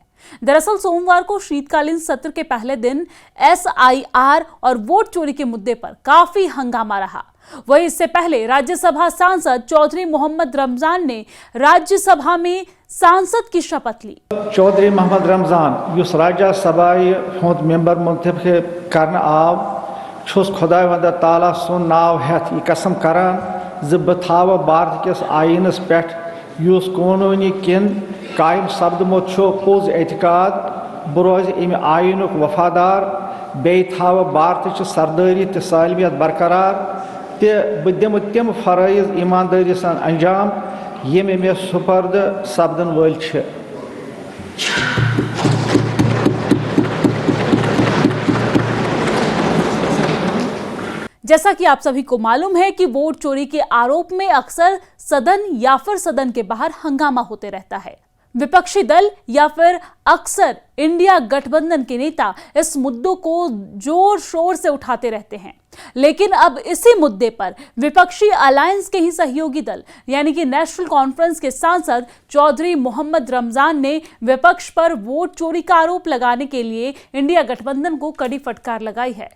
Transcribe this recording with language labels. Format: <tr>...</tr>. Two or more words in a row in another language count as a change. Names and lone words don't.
<hi>दरअसल सोमवार को शीतकालीन सत्र के पहले दिन एसआईआर और वोट चोरी के मुद्दे पर काफी हंगामा रहा। वहीं इससे पहले राज्यसभा सांसद चौधरी मोहम्मद रमजान ने राज्यसभा में सांसद की शपथ ली।</hi> <ks>चौधरी मोहम्मद रमजान इस राज्यसभा हुंद मेंबर मुंतखब करना आव, छुस खुदा वंद ताला सुन नाव हेथ यह कसम करान ज बह थाव भारत किस आईनस पे युस कानूनी किन कायम सपदमुत पोज एतकाद, बह रोज अमि आईनुक वफादार, बे थाव भारत सरदारी तो सालमियत बरकरार, बह दिम तम फरइज ईमानदारी सान अंजाम यम मे सुपर्द सपदन वल छ।</ks> <hi>जैसा कि आप सभी को मालूम है कि वोट चोरी के आरोप में अक्सर सदन या फिर सदन के बाहर हंगामा होते रहता है। विपक्षी दल या फिर अक्सर इंडिया गठबंधन के नेता इस मुद्दों को जोर शोर से उठाते रहते हैं, लेकिन अब इसी मुद्दे पर विपक्षी अलायंस के ही सहयोगी दल यानी कि नेशनल कॉन्फ्रेंस के सांसद चौधरी मोहम्मद रमजान ने विपक्ष पर वोट चोरी का आरोप लगाने के लिए इंडिया गठबंधन को कड़ी फटकार लगाई है।</hi>